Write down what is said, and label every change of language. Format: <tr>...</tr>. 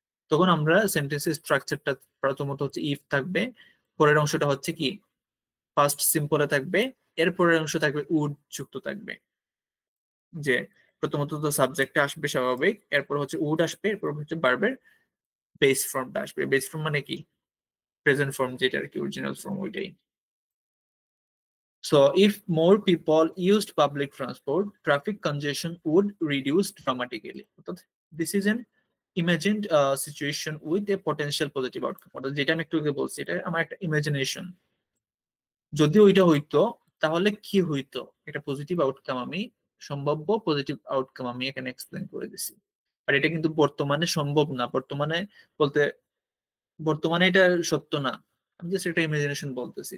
<bn>তখন আমরা সেন্টেন্সের স্ট্রাকচারটা প্রথমত হচ্ছে ইফ থাকবে, পরের অংশটা হচ্ছে কি ফার্স্ট সিম্পলে থাকবে, এর পরের অংশ থাকবে উড যুক্ত থাকবে। যে প্রথমত তো সাবজেক্টটা আসবে স্বাভাবিক, এরপর হচ্ছে উড আসবে, এরপর হচ্ছে ভার্বের বেস ফর্মটা আসবে। বেস ফর্ম মানে কি, প্রেজেন্ট ফর্ম যেটা আর কি, অরিজিনাল ফর্ম ওইটাই।</bn> <en>So, if more people used public transport, traffic congestion would reduce dramatically. This is an imagined situation with a potential positive outcome.</en> <bn>অর্থাৎ যেটা আমি একটু আগে বলছি, এটা আমার একটা ইমাজিনেশন। যদি ওইটা হইতো তাহলে কি হইতো, এটা পজিটিভ আউটকাম, আমি সম্ভাব্য পজিটিভ আউটকাম আমি এখানে এক্সপ্লেন করে দিছি। আর এটা কিন্তু বর্তমানে সম্ভব না, বর্তমানে বলতে বর্তমানে এটা সত্য না, আমি জাস্ট একটা ইমাজিনেশন বলতেছি।</bn>